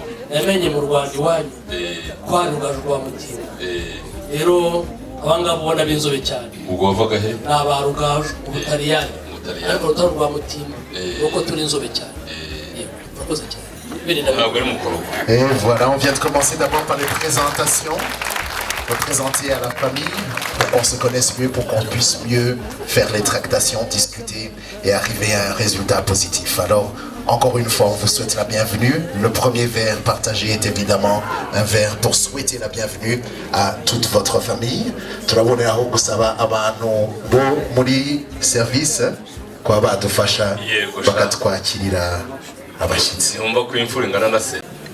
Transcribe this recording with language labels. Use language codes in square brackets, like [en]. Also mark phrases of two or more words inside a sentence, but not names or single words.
[rw] Namenye mu Rwanda iwanyu kwandugaje rwa mutima. Rero abangaba ubona b'inzobe cyane. Ubwo wavaga he? Ni abarugaju mu Butaliyani. Ariko rutari rwa mutima. Nuko turi inzobe cyane. Murakoze cyane. Ntabwo ari mukorogo. [fr] Et voilà, on vient de commencer d'abord par les présentations. Représenter à la famille pour qu'on se connaisse mieux, pour qu'on puisse mieux faire les tractations, discuter et arriver à un résultat positif. Alors, encore une fois, on vous souhaite la bienvenue. Le premier verre partagé est évidemment un verre pour souhaiter la bienvenue à toute votre famille. [rw] Turaboneraho gusaba abantu bo muri service kwa badufasha bakatwakirira abashyitsi. Numva ko imfura ingana na se.